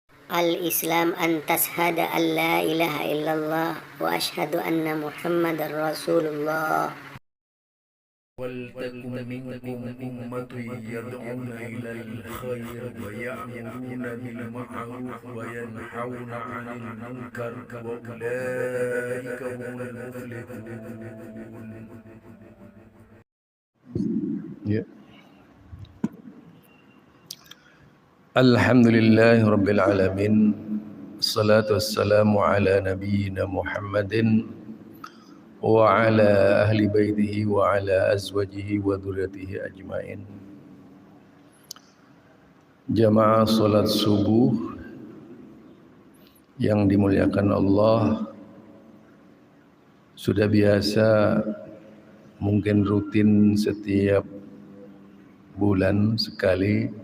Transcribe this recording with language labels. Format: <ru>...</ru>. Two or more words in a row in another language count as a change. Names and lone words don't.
<ar>الإسلام أن تشهد أن لا إله إلا الله وأشهد أن محمدا رسول الله. ولتكن منكم أمة يدعون إلى الخير ويأمرون بالمعروف وينهون عن المنكر وأولئك هم المفلحون. الحمد لله رب العالمين. الصلاة والسلام على نبينا محمد وعلى أهل بيته وعلى أزواجه وذرياته أجمعين.</ar> <id>Jamaah salat subuh yang dimuliakan Allah, sudah biasa mungkin rutin setiap bulan sekali</id>